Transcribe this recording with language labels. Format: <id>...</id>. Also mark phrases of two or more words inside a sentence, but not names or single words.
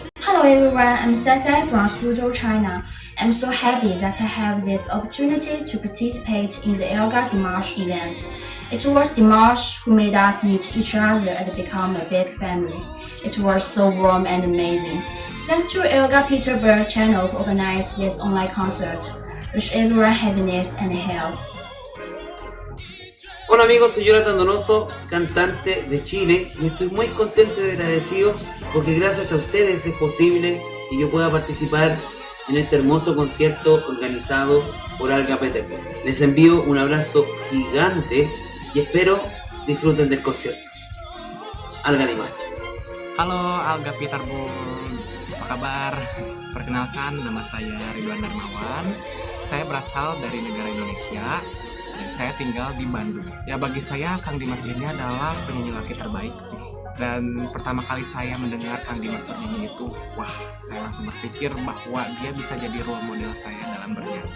<en>Hello everyone, I'm Sai from Suzhou, China. I'm so happy that I have this opportunity to participate in the Alga Dimash event. It was Dimash who made us meet each other and become a big family. It was so warm and amazing. Thanks to Alga Petersburg channel who organized this online concert. Wish everyone happiness and health.</en> <es>Hola amigos, soy Jonathan Donoso, cantante de Chile, y estoy muy contento y agradecido porque gracias a ustedes es posible que yo pueda participar en este hermoso concierto organizado por Alga Petersburg. Les envío un abrazo gigante y espero disfruten del concierto. Alga Dimash.</es> <id>Halo Alga Petersburg, apa kabar? Perkenalkan, nama saya Ridwan Darmawan. Saya berasal dari negara Indonesia dan saya tinggal di Bandung. Ya bagi saya Kang Dimas ini adalah penyanyi laki terbaik sih. Dan pertama kali saya mendengar Kang Dimas bernyanyi itu, wah, saya langsung berpikir bahwa dia bisa jadi</id> <en>role model</en> <id>saya dalam bernyanyi.</id>